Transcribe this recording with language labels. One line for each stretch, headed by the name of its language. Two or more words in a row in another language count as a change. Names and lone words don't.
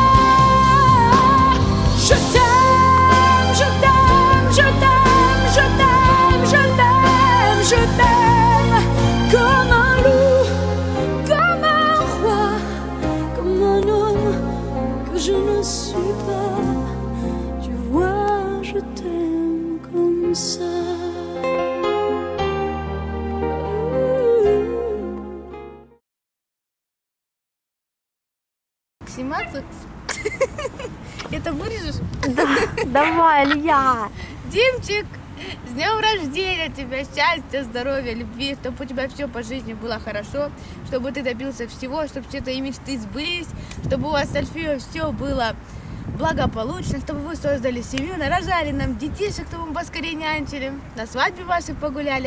French: Je t'aime, je t'aime, je t'aime, je t'aime, je t'aime, je t'aime, comme un loup, comme un roi, comme un homme que je ne suis pas. Tu vois, je t'aime comme ça.
Russian: Сниматься? Это вырежешь? Давай, Илья. Димчик, с днем рождения тебя, счастья, здоровья, любви, чтобы у тебя все по жизни было хорошо, чтобы ты добился всего, чтобы все твои мечты сбылись, чтобы у вас с Альфией все было благополучно, чтобы вы создали семью, нарожали нам детишек, чтобы мы поскорее нянчили, на свадьбе ваших погуляли.